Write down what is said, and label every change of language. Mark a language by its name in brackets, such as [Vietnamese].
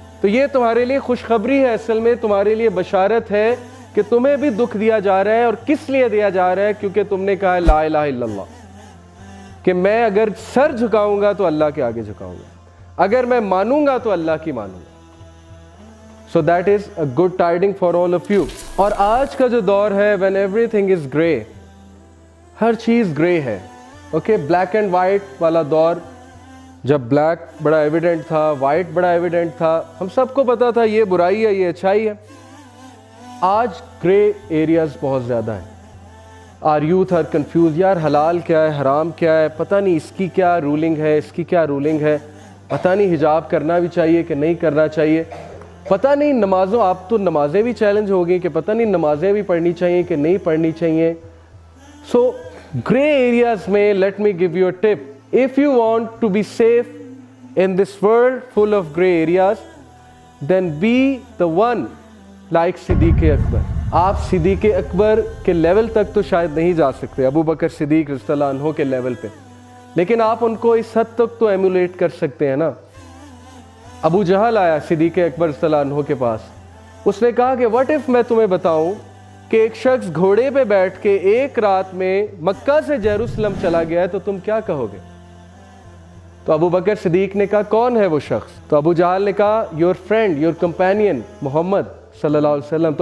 [Urdu] تو یہ تمہارے لیے خوشخبری ہے، اصل میں تمہارے لیے بشارت ہے کہ تمہیں بھی دکھ دیا جا رہا ہے. اور کس لیے دیا جا رہا ہے؟ کیونکہ تم نے کہا ہے لا الہ الا اللہ، کہ میں اگر سر جھکاؤں گا تو اللہ کے آگے جھکاؤں گا، اگر میں مانوں گا تو اللہ کی مانوں گا. [English] So that is a good tiding for all of you. [Urdu] اور آج کا جو دور ہے [English] when everything is grey، [Urdu] ہر چیز گرے ہے، اوکے، بلیک اینڈ وائٹ والا دور، جب بلیک بڑا ایویڈنٹ تھا، وائٹ بڑا ایویڈنٹ تھا، ہم سب کو پتا تھا یہ برائی ہے، یہ اچھائی ہے. آج گرے ایریاز بہت زیادہ ہیں. [English] our youth are confused, [Urdu] یار حلال کیا ہے، حرام کیا ہے، پتہ نہیں اس کی کیا رولنگ ہے، اس کی کیا رولنگ ہے، پتہ نہیں حجاب کرنا بھی چاہیے کہ نہیں کرنا چاہیے، پتہ نہیں نمازوں، آپ تو نمازیں بھی چیلنج ہو گئی کہ پتہ نہیں نمازیں بھی پڑھنی چاہیے کہ نہیں پڑھنی چاہیے. [English] So grey areas میں let me give you a tip. If you want to be safe in this world full of gray areas, then be the one like Siddiq Akbar. [Urdu] آپ صدیق اکبر کے لیول تک تو شاید نہیں جا سکتے، ابو بکر صدیق رضی اللہ عنہ کے لیول پہ، لیکن آپ ان کو اس حد تک تو ایمولیٹ کر سکتے ہیں نا. ابو جہل آیا صدیق اکبر رضی اللہ عنہ کے پاس، اس نے کہا کہ [English] what if [Urdu] میں تمہیں بتاؤں کہ ایک شخص گھوڑے پہ بیٹھ کے ایک رات میں مکہ سے یروشلم چلا گیا ہے تو تم کیا کہو گے؟ تو ابو بکر صدیق نے کہا کون ہے وہ شخص؟ تو ابو جہل نے کہا [English] your friend, your companion [Urdu] محمد صلی اللہ علیہ وسلم.